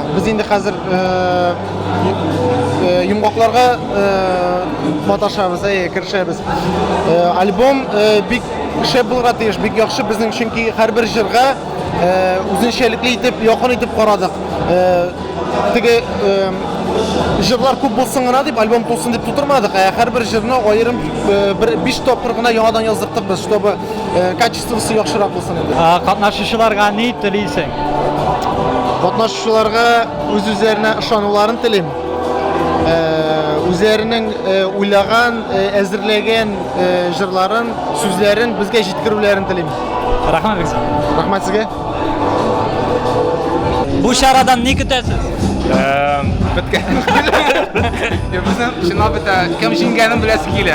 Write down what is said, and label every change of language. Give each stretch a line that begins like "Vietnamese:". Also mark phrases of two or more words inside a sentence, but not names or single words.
Tatar: Без инде хәзер йомгакларга маташабыз, керешәбез. Альбом бик шәп булырга тиеш, бик яхшы безнең, чөнки һәрбер җырга үзенчәлекле итеп, якын итеп карадык.
Kazakh: Теге жырлар көп болсын ғана деп альбом толсын деп тудырмадық. Әрбір жырны айырым 5 топыр ғана яңадан яздырдық біз, чтобы качествосы яхшырақ болсын енді.
Tatar: Катнашучыларга не тілейсің?
Kazakh: Катнашучыларга өз-өздеріне ышануларын тілеймін.
Tatar: Үзләренең уйлаган, әзерләгән җырларын, сүзләрен безгә җиткерүләрен телим. Рахмат сезгә. Рахмат сезгә. Бу шарадан ни көтәсез? Безнең чынлап бетә, кем җиңгәнен беләсе килә.